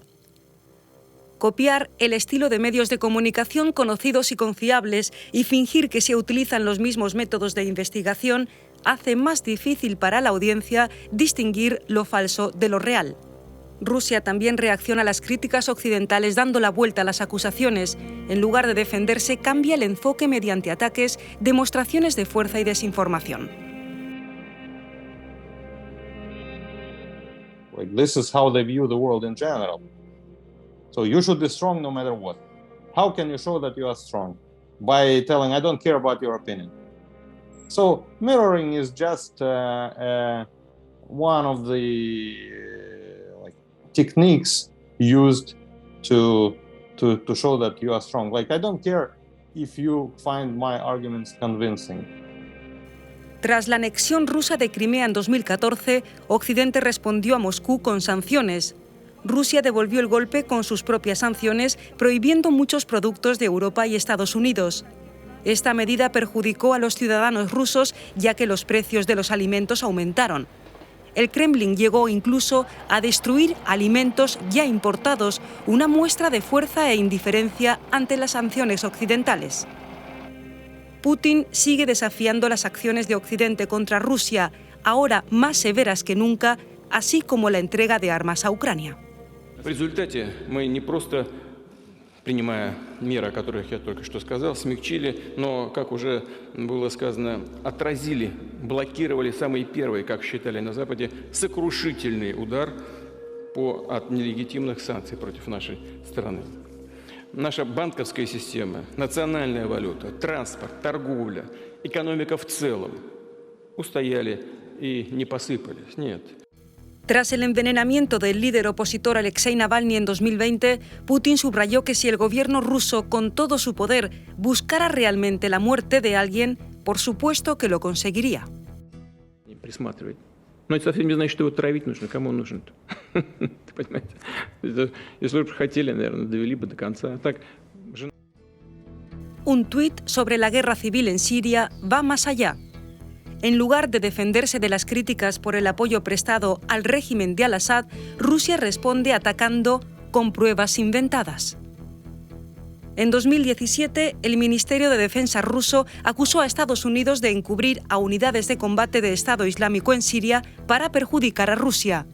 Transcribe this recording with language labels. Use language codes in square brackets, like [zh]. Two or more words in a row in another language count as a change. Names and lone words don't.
[es] Copiar el estilo de medios de comunicación conocidos y confiables y fingir que se utilizan los mismos métodos de investigación hace más difícil para la audiencia distinguir lo falso de lo real. Rusia también reacciona a las críticas occidentales dando la vuelta a las acusaciones. En lugar de defenderse, cambia el enfoque mediante ataques, demostraciones de fuerza y desinformación. [en] This is how they view the world in general. So you should be strong no matter what. How can you show that you are strong? By telling, I don't care about your opinion. So mirroring is just one of the like techniques used to show that you are strong. Like, I don't care if you find my arguments convincing. [es] Tras la anexión rusa de Crimea en 2014, Occidente respondió a Moscú con sanciones. Rusia devolvió el golpe con sus propias sanciones, prohibiendo muchos productos de Europa y Estados Unidos. Esta medida perjudicó a los ciudadanos rusos, ya que los precios de los alimentos aumentaron. El Kremlin llegó incluso a destruir alimentos ya importados, una muestra de fuerza e indiferencia ante las sanciones occidentales. Putin sigue desafiando las acciones de Occidente contra Rusia, ahora más severas que nunca, así como la entrega de armas a Ucrania. [ru] В результате мы не просто, принимая меры, о которых я только что сказал, смягчили, но, как уже было сказано, отразили, блокировали самый первый, как считали на Западе, сокрушительный удар от нелегитимных санкций против нашей страны. Наша банковская система, национальная валюта, транспорт, торговля, экономика в целом устояли и не посыпались. Нет. [es] Tras el envenenamiento del líder opositor Alexei Navalny en 2020, Putin subrayó que si el gobierno ruso, con todo su poder, buscara realmente la muerte de alguien, por supuesto que lo conseguiría. [ru] Но это совсем не значит, что его травить нужно. Кому он нужен-то? Понимаете? Если бы хотели, наверное, довели бы до конца. Так, [es] Un tuit sobre la guerra civil en Siria va más allá. En lugar de defenderse de las críticas por el apoyo prestado al régimen de Al-Assad, Rusia responde atacando con pruebas inventadas. En 2017, el Ministerio de Defensa ruso acusó a Estados Unidos de encubrir a unidades de combate de Estado Islámico en Siria para perjudicar a Rusia.